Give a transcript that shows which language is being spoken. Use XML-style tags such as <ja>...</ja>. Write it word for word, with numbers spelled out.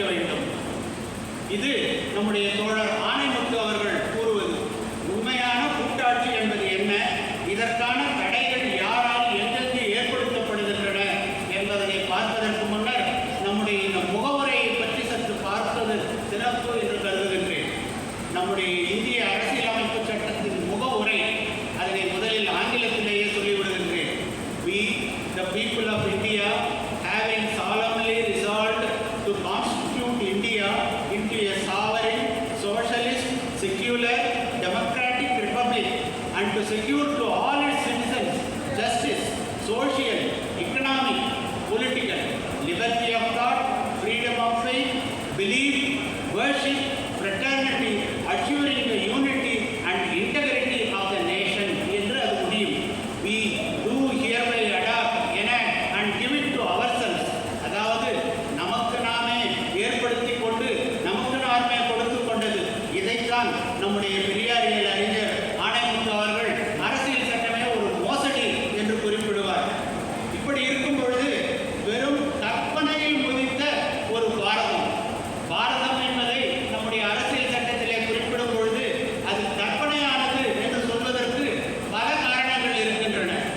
<ta>நம்முடைய தோழர் ஆணைமுத்து அவர்கள் கூறுவது உண்மையான கூட்டாட்சி என்பது என்ன, இதற்கான தடைகள் யாரால் எங்கெங்கு ஏற்படுத்தப்படுகின்றன என்பதனை பார்ப்பதற்கு முன்னர் நம்முடைய இந்த முகவுரையை பற்றி சற்று பார்ப்பது சிறப்பு என்று கருதுகின்றேன். நம்முடைய இந்திய அரசியலமைப்பு சட்டத்தின் முகவுரை, அதனை முதலில் ஆங்கிலத்திலேயே சொல்லிவிடுகின்றேன்.</ta> <en>We, the people of India, having solemnly resolved to constitute India into a sovereign, socialist, secular, democratic republic and to secure to all its citizens justice, social, economic, political, liberty of thought, freedom of faith, belief, worship, fraternity, assuring the unity and integrity of the nation</en> <ta>என்று அது முடியும்.</ta> <en>We do hereby adopt, enact and give it to ourselves.</en> <ta>அதாவது நமக்கு நாமே ஏற்படுத்தி கொண்டு நமக்கு நாமே கொடுத்து கொண்டது. இதைத்தான் நம்முடைய பெரியாரியல் அறிஞர் ஆணைமுத்து அவர்கள் அரசியல் சட்டமே ஒரு மோசடி என்று குறிப்பிடுவார். இப்படி இருக்கும் பொழுது வெறும் கற்பனையில் முதித்த ஒரு பாரதம், பாரதம் என்பதை நம்முடைய அரசியல் சட்டத்திலே குறிப்பிடும் பொழுது அது கற்பனையானது என்று சொல்வதற்கு பல காரணங்கள் இருக்கின்றன.</ta>